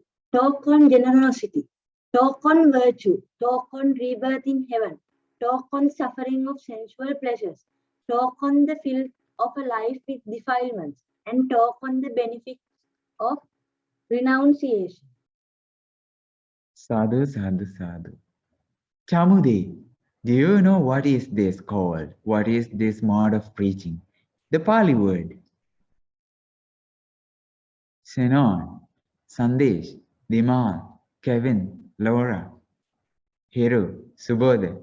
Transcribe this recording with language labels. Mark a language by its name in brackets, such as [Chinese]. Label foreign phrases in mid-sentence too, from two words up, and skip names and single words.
[English] Talk on generosity, talk on virtue, talk on rebirth in heaven, talk on suffering of sensual pleasures, talk on the filth of a life with defilements, and talk on the benefits of renunciation. [Pali] Sadhu, sadhu, sadhu. [English] Chamudi, do you know what is this called? What is this mode of preaching? The Pali word. Senon, Sandesh, Dimal, Kevin, Laura, Hiro, Subodha.